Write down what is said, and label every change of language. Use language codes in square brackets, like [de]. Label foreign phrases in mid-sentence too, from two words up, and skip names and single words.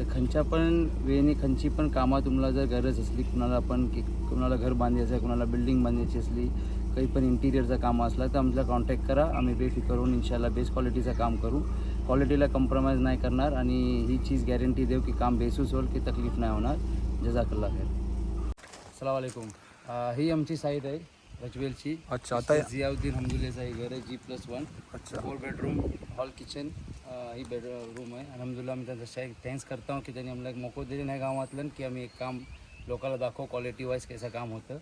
[mr] तर खंच्या पण वेळेने खंची पण कामं तुम्हाला जर गरज असली कुणाला घर बांधायचं आहे कुणाला बिल्डिंग बांधायची असली काही पण इंटिरियरचं कामं असलं तर आमच्याला कॉन्टॅक्ट करा. आम्ही बेफिकर होऊन इन्शाल्लाह बेस्ट क्वालिटीचं काम करू. क्वालिटीला कॉम्प्रोमाइज नाही करणार आणि ही चीज गॅरंटी देऊ की काम बेसूस होईल की तकलीफ नाही होणार. [ar] جزاك الله خير. السلام عليكم. [mr] ही आमची साईट आहे रजवेलची. अच्छा आता जियाउद्दीन हमदुल्लेचं हे घर आहे G+1. अच्छा 4 [en] bedroom hall kitchen [mr] ही रूम आहे. अल्हम्दुलिल्लाह आम्ही त्यांचा थँक्स [hi] करता हूँ [mr] की त्यांनी आम्हाला एक मोको दिले नाही गावातलं की आम्ही एक काम लोकांना दाखवू [en] quality wise [mr] कसं काम होतं.